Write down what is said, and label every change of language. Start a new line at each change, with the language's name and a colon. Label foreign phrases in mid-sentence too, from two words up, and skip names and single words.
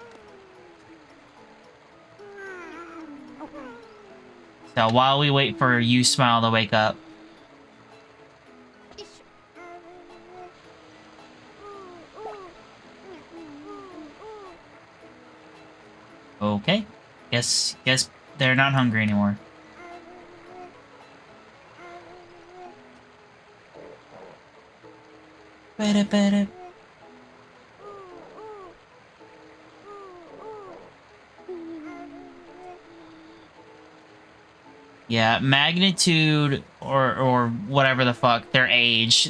English: So while we wait for you Smile to wake up. Okay. Guess they're not hungry anymore. Ba-da-ba-da. Yeah, magnitude or whatever the fuck, their age.